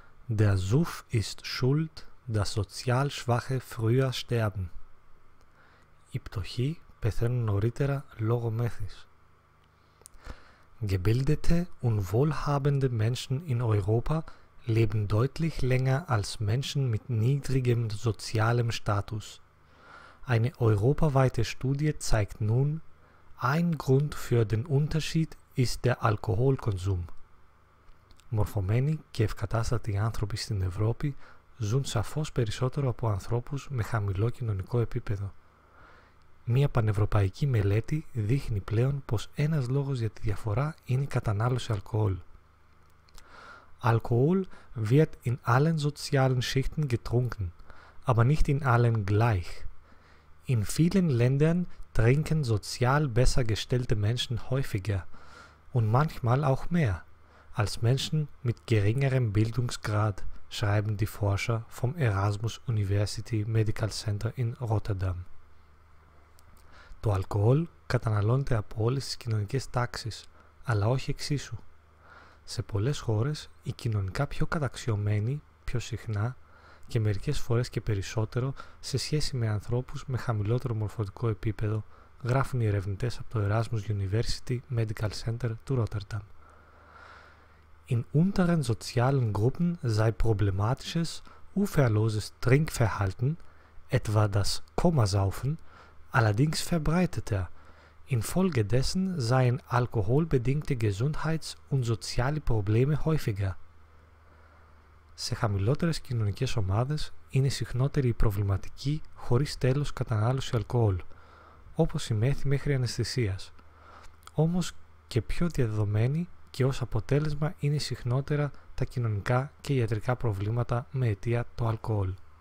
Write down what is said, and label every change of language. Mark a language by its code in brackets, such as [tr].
[de] Der Suff ist schuld, dass sozial schwache früher sterben. [el] Οι πτωχοί πεθαίνουν νωρίτερα λόγω μέθης. [de] Gebildete und wohlhabende Menschen in Europa leben deutlich länger als Menschen mit niedrigem sozialem Status. Eine europaweite Studie zeigt nun, ein Grund für den Unterschied ist der Alkoholkonsum. [el] Μορφωμένοι και ευκατάστατοι άνθρωποι στην Ευρώπη ζουν σαφώς περισσότερο από ανθρώπους με χαμηλό κοινωνικό επίπεδο. Μία πανευρωπαϊκή μελέτη δείχνει πλέον πως ένας λόγος για τη διαφορά είναι η κατανάλωση αλκοόλ. [de] Alkohol wird in allen sozialen Schichten getrunken, aber nicht in allen gleich. In vielen Ländern trinken sozial besser gestellte Menschen häufiger und manchmal auch mehr als Menschen mit geringerem Bildungsgrad, schreiben die Forscher vom Erasmus University Medical Center in Rotterdam. [el] Το αλκοόλ καταναλώνεται από όλες τις κοινωνικές τάξεις, αλλά όχι εξίσου. Σε πολλές χώρες, οι κοινωνικά πιο καταξιωμένοι, πιο συχνά και μερικές φορές και περισσότερο σε σχέση με ανθρώπους με χαμηλότερο μορφωτικό επίπεδο, γράφουν οι ερευνητές από το Erasmus University Medical Center του Rotterdam. [de] In unteren sozialen Gruppen sei problematisches, uferloses Trinkverhalten, etwa das Komasaufen, allerdings verbreiteter. Infolgedessen seien alkoholbedingte Gesundheits- und soziale Probleme häufiger. [el] Σε χαμηλότερες κοινωνικές ομάδες είναι συχνότερη η προβληματική χωρίς τέλος κατανάλωση αλκοόλ, όπως η μέθη μέχρι αναισθησίας. Όμως και πιο διαδεδομένη και ως αποτέλεσμα είναι συχνότερα τα κοινωνικά και ιατρικά προβλήματα με αιτία το αλκοόλ.